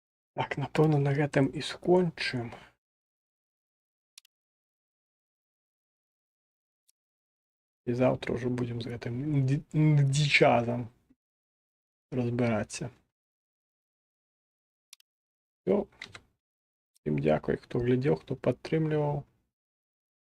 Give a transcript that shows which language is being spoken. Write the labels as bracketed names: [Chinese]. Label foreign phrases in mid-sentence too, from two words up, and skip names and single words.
[Belarusian] Так, напевно, на гэтым і скончым. [Ukrainian] І завтра вже будемо з гэтым дичазом розбиратися. Все. Всім дякую, хто глядів, хто підтримував.